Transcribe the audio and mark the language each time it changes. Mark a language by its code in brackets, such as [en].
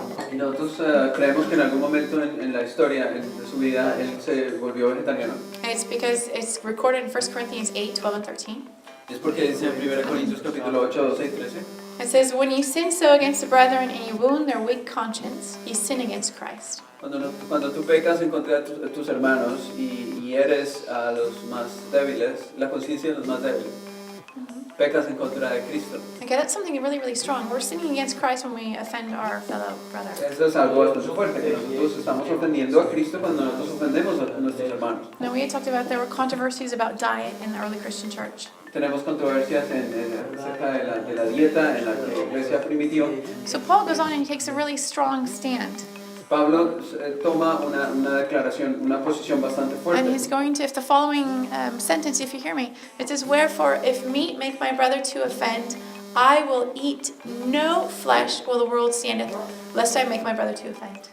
[es] Y nosotros creemos que en algún momento en la historia de su vida él se volvió vegetariano. [en] And it's because it's recorded in 1 Corinthians 8, 12, and 13. [es] Es porque dice en 1 Corintios capítulo 8, 12 y 13. [en] It says, when you sin so against the brethren and you wound their weak conscience, you sin against Christ. [es] Cuando tú pecas en contra de tus hermanos y eres a los más débiles, la conciencia de los más débiles, pecas en contra de Cristo. [en] Okay, that's something really, really strong. We're sinning against Christ when we offend our fellow brother. [es] Eso es algo bastante fuerte, que nosotros estamos ofendiendo a Cristo cuando nosotros ofendemos a nuestros hermanos. [en] Now, we had talked about there were controversies about diet in the early Christian church. [es] Tenemos controversias acerca de la dieta en la iglesia primitiva. [en] So Paul goes on and he takes a really strong stand. [es] Pablo toma una declaración, una posición bastante [en] And [es] fuerte. [en] he's going to, if the following sentence, if you hear me, it says, wherefore, if meat make my brother to offend, I will eat no flesh while the world standeth, lest I make my brother to offend.